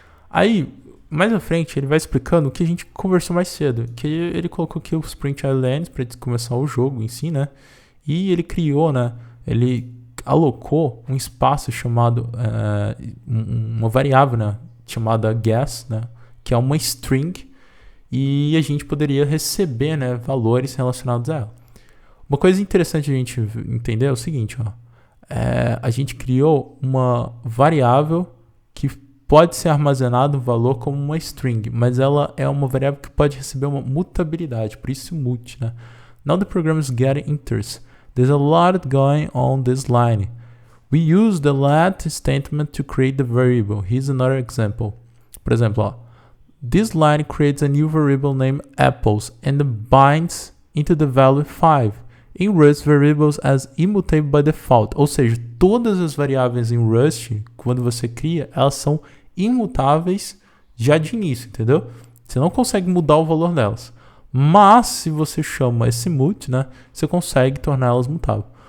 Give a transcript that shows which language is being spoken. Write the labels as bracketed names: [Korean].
[Portuguese] Aí mais à frente ele vai explicando o que a gente conversou mais cedo, que ele colocou aqui os print lines para começar o jogo em si, né, e ele criou, né, ele alocou um espaço chamado, uma variável, né, chamada guess, né, que é uma string, e a gente poderia receber, né, valores relacionados a ela. Uma coisa interessante a gente entender é o seguinte, ó, a gente criou uma variável que pode ser armazenado um valor como uma string, mas ela é uma variável que pode receber uma mutabilidade, por isso mut, né? [English] Now the program is getting inters. There's a lot going on this line. We use the let statement to create the variable. Here's another example. [Portuguese] Por exemplo, ó, [English] this line creates a new variable named apples and binds into the value 5. In Rust, variables as immutable by default. [Portuguese] Ou seja, todas as variáveis em Rust, quando você cria, elas são imutáveis já de início, entendeu? Você não consegue mudar o valor delas. Mas, se você chama esse mut, né, você consegue torná-las mutáveis.